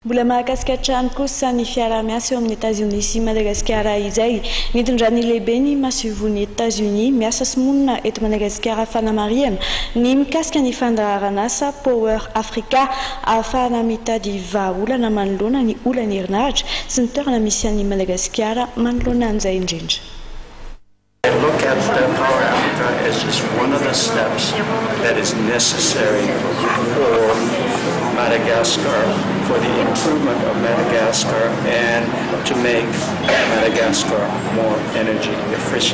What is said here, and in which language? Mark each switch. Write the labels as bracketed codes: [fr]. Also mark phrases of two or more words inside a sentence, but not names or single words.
[mg] Mbola mahakasika trano kosa ny fiara-miasa eo amin'ny États-Unis sy Madagasikara izay nitondran'ny lehibe ny masivon'ny États-Unis miasa sy monina eto Madagasikara fanamariana ny mikasika ny fandraharana asa Power Africa ahafahana mitady vahaolana manoloana ny olana herinaratra sy ny toerana misy an'i Madagasikara manoloana an'izay indrindra. [en] I look at Power Africa as just one of the steps that is necessary for Madagascar, for the improvement of Madagascar, and to make Madagascar more energy efficient.